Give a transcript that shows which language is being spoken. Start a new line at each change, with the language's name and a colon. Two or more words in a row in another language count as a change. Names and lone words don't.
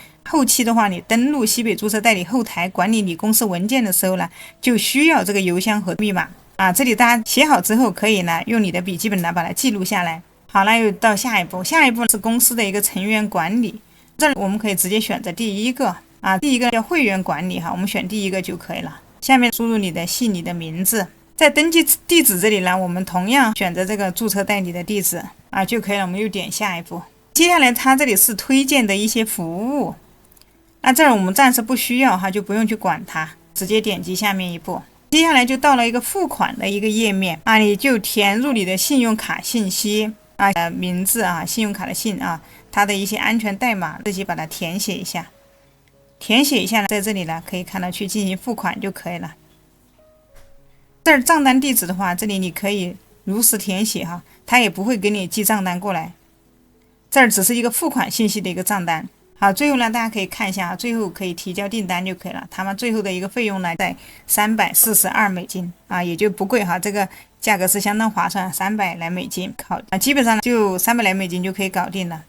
Chinese: 後期的话，你登錄西北注冊代理後台管理你公司文件的時候呢，就需要這個郵箱和密碼這裡大家寫好之後，可以呢用你的筆記本呢把它記錄下來。好了，又到下一步，下一步是公司的一個成員管理。這我們可以直接選擇第一個第一個叫會員管理哈，我們選第一個就可以了。下面輸入你的姓、你的名字。在登記地址這裡呢，我們同樣選擇這個注冊代理的地址就可以了。我們又點下一步。接下來它這裡是推薦的一些服務，那這兒我們暫時不需要哈，就不用去管它，直接點擊下面一步。接下來就到了一個付款的一個頁面你就填入你的信用卡信息名字信用卡的信它的一些安全代碼自己把它填写一下。填写一下呢，在這裡呢可以看到去進行付款就可以了。這兒賬單地址的話，這裡你可以如實填寫哈，它也不會給你寄賬單過來。這兒只是一個付款信息的一個賬單。好，最後呢，大家可以看一下最後可以提交訂单就可以了。他們最後的一個費用呢，在$342也就不貴哈，這個價格是相當划算，$300來基本上就$300來就可以搞定了。